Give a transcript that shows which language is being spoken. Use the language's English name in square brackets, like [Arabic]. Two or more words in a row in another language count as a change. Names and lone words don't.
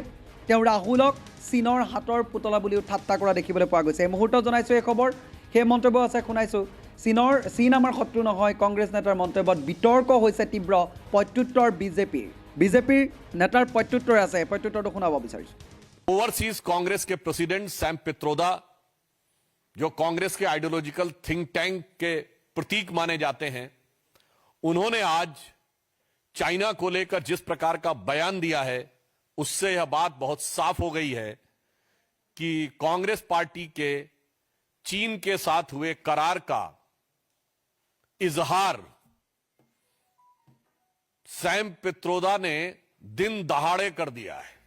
[Assamese] তেওঁ ৰাহুলক চীনৰ হাতৰ পুতলা বুলিও ঠাট্টা কৰা দেখিবলৈ পোৱা গৈছে। এই মুহূৰ্তত জনাইছোঁ এই খবৰ, সেই মন্তব্য আছে শুনাইছোঁ। চীন আমাৰ শত্ৰু নহয়, কংগ্ৰেছ নেতাৰ মন্তব্যত বিতৰ্ক হৈছে তীব্ৰ। প্ৰত্যুত্তৰ বিজেপিৰ নেতাৰ প্ৰত্যুত্তৰ আছে, প্ৰত্যুত্তৰটো শুনাব বিচাৰিছোঁ। [Hindi] ओवरसीज कांग्रेस के प्रेसिडेंट सैम पित्रोदा, जो कांग्रेस के [English] ideological think tank [Hindi] के प्रतीक माने जाते हैं, उन्होंने आज चाइना को लेकर जिस प्रकार का बयान दिया है, उससे यह बात बहुत साफ हो गई है कि कांग्रेस पार्टी के चीन के साथ हुए करार का इजहार सैम पित्रोदा ने दिन दहाड़े कर दिया है।